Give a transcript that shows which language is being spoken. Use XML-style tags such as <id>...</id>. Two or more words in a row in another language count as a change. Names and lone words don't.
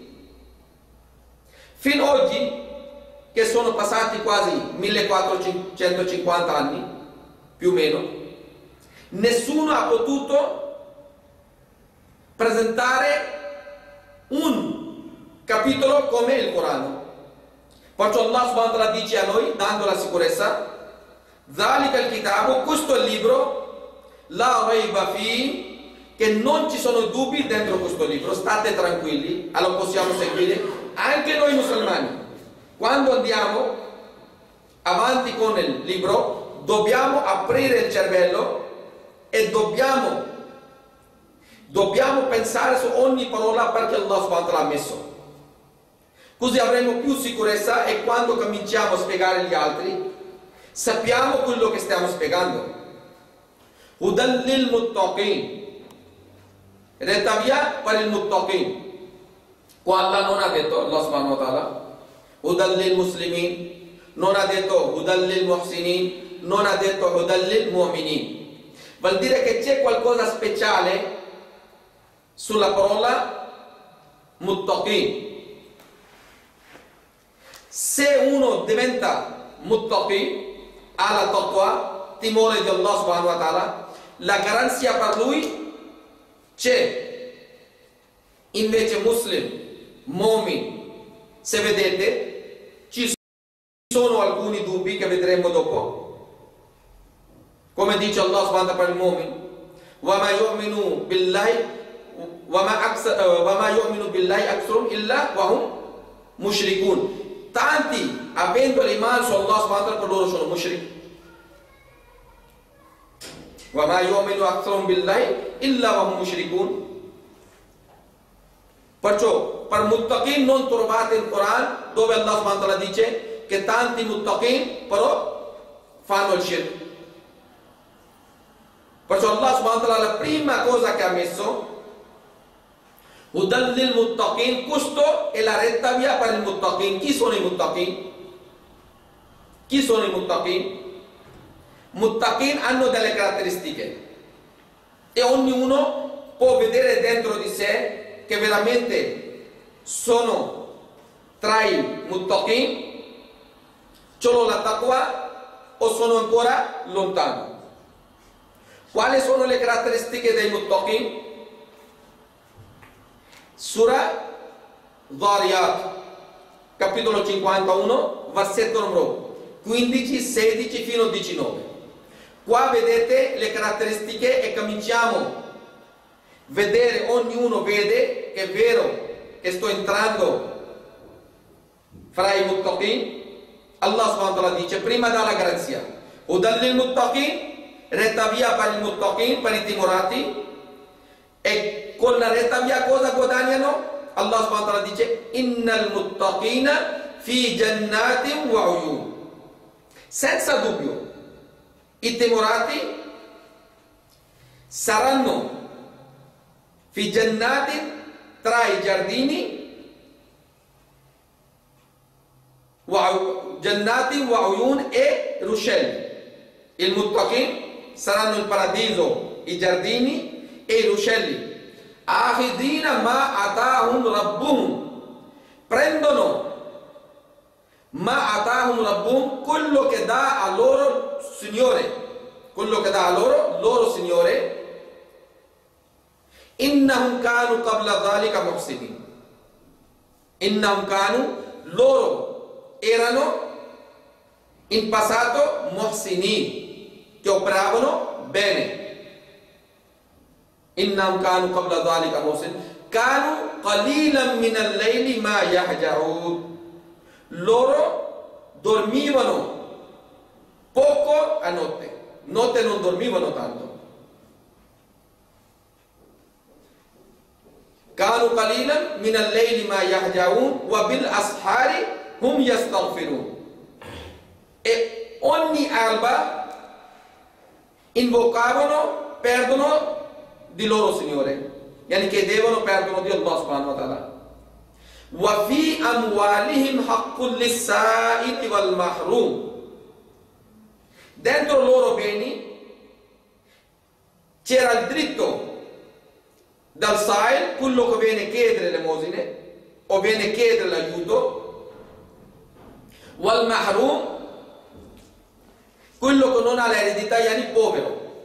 <it>Fino ad oggi, che sono passati quasi 1450 anni, più o meno, nessuno ha potuto presentare un capitolo come il Corano. Perciò</it> <ar>الله سبحانه وتعالى</ar> <it>dice a noi, dando la sicurezza,</it> <ar>ذلك الكتاب,</ar> <it>questo è il libro,</it> <ar>لا ريب فيه,</ar> <it>che non ci sono dubbi dentro questo libro, state tranquilli, allora possiamo seguire anche noi musulmani. Quando andiamo avanti con il libro, dobbiamo aprire il cervello e dobbiamo pensare su ogni parola perché</it> <ar>الله سبحانه وتعالى</ar> <it>ha messo. Così avremo più sicurezza e quando cominciamo a spiegare agli altri, sappiamo quello che stiamo spiegando.</it> <ar>هدى للمتقين,</ar> <it>retta via per il muttaqin. Qua Allah non ha detto,</it> <ar>الله سبحانه وتعالى، هدى للمسلمين,</ar> <it>non ha detto</it> <ar>هدى للمحسنين,</ar> <it>non ha detto</it> <ar>هدى للمؤمنين.</ar> <it>Vuol dire che c'è qualcosa speciale sulla parola muttaqin. Se uno diventa muttaqi, ha la taqwa, timore di</it> <ar>الله سبحانه وتعالى,</ar> <it>la garanzia per lui c'è. Invece muslim, mu'min, se vedete, ci sono alcuni dubbi che vedremo dopo. Come dice</it> <ar>الله سبحانه وتعالى</ar> <it>per il</it> <ar>مؤمن، وما يؤمن بالله وما يؤمن بالله أكثرهم إلا وهم مشركون.</ar> <it>Tanti, avendo l'iman su</it> <ar>الله سبحانه وتعالى,</ar> <it>per loro sono mushrik.</it> <ar>وما يؤمن أكثرهم بالله إلا وهم مشركون.</ar> <it>Perciò, per muttaqin non trovate il Quran dove</it> <ar>الله سبحانه وتعالى</ar> <it>dice che tanti muttaqin però fanno il shirk. Perciò</it> <ar>الله سبحانه وتعالى</ar> <it>la prima cosa che ha messo,</it> <ar>هدى للمتقين,</ar> <it>questo è la retta via per il muttaqin. Chi sono i muttaqin? Chi sono i muttaqin? Muttaqin hanno delle caratteristiche e ognuno può vedere dentro di sé che veramente sono tra i muttaqin, solo la taqwa o sono ancora lontano. Quali sono le caratteristiche dei muttaqin? Surah Dhariyat, capitolo 51, versetto numero 15, 16 fino a 19. Qua vedete le caratteristiche e cominciamo a vedere, ognuno vede che è vero che sto entrando fra i muttaqin.</it> <ar>الله سبحانه وتعالى</ar> <it>dice, prima dalla garanzia,</it> <ar>هدى للمتقين,</ar> <it>retta via per il muttaqin, per i timorati. E con la retta via cosa guadagnano?</it> <ar>الله سبحانه وتعالى dice, إن المتقين في جنات وعيون.</ar> <it>Senza dubbio, i timorati saranno</it> <ar>في جنات,</ar> <it>tra i giardini,</it> <ar>جنات وعيون,</ar> <it>e ruscelli. Il muttaqin saranno il paradiso, i giardini e i ruscelli.</it> <ar>آخذين ما آتاهم ربهم,</ar> <it>prendono</it> <ar>ما آتاهم ربهم,</ar> <it>quello che dà a loro Signore, quello che dà a loro Signore.</it> <ar>إنهم كانوا قبل ذلك محسنين، إنهم كانوا,</ar> <it>loro erano in passato muhsinin, che operavano bene.</it> <ar>إنهم كانوا قبل ذلك محسنين كانوا قليلا من الليل ما يهجعون,</ar> <it>loro dormivano poco a notte non dormivano tanto.</it> <ar>كانوا قليلا من الليل ما يهجعون وبالأسحار هم يستغفرون.</ar> <it>E ogni alba invocavano perdono di loro Signore, yani chiedevano perdono di</it> <ar>الله سبحانه وتعالى. وفي أموالهم حق للسائل والمحروم.</ar> <it>Dentro loro beni c'era il diritto dal Sa'il, quello che viene a chiedere l'elemosine o viene a chiedere l'aiuto,</it> <ar>والمحروم,</ar> <it>quello che non ha l'eredità, yani povero.</it>